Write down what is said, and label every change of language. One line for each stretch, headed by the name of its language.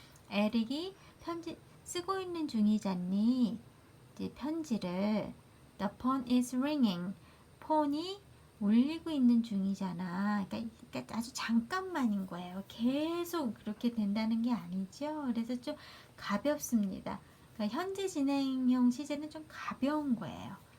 Korean: 에릭이 편지 쓰고 있는 중이잖니. 이제 편지를
English: The phone is ringing.
Korean: 폰이 울리고 있는 중이잖아. 그러니까 아주 잠깐만인 거예요. 계속 그렇게 된다는 게 아니죠. 그래서 좀 가볍습니다. 그러니까 현재 진행형 시제는 좀 가벼운 거예요.